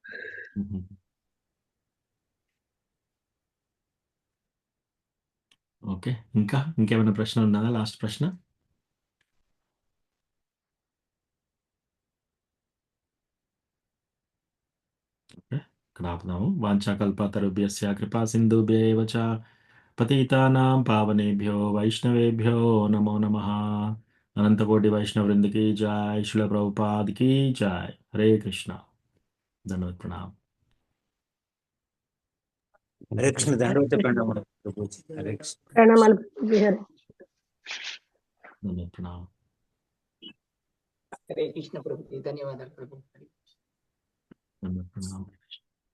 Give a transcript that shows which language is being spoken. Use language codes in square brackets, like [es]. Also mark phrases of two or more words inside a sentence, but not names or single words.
[te] ఓకే, ఇంకేమైనా ప్రశ్న ఉన్నదా? లాస్ట్ ప్రశ్న. ఓకే, ఇక్కడ ఆపుదాము. [sa] వాంఛాకల్పతరుభ్యస్య కృపా సింధుభ్యేవ చ పతితానాం పావనేభ్యో వైష్ణవేభ్యో నమో నమః. [hi] అనంతకోటి వైష్ణవృంద की जय. श्रील प्रभुपाद की जय. हरे कृष्ण. [te] ధన్యవాद. ప్రణామ్. హరే కృష్ణ. దండవత ప్రణామాలు ప్రభుజీ. హరే కృష్ణ. ప్రణామాలు ప్రభుజీ. ధన్యవాद. ప్రణామ్. హరే కృష్ణ ప్రభుజీ. ధన్యవాదాలు ప్రభు. ధన్యవాद. ప్రణామ్.